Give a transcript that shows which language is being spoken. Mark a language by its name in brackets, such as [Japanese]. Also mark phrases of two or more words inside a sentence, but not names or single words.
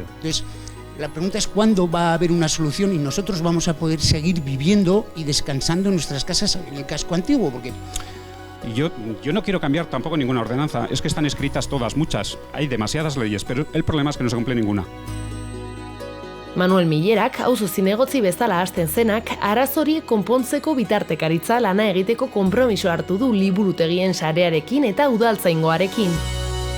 [Spanish] Entonces, la pregunta es cuándo va a haber una solución y nosotros vamos a poder seguir viviendo y descansando en nuestras casas en el casco antiguo, porque yo no quiero cambiar tampoco ninguna ordenanza, es que están escritas todas, muchas, hay demasiadas leyes, pero el problema es que no se cumple ninguna. [Basque] Manuel Millerak, auzo zinegotzi bezala hasten zenak, arazori konpontzeko bitartekaritza lana egiteko konpromiso hartu du liburutegien sarearekin eta udaltzaingoarekin.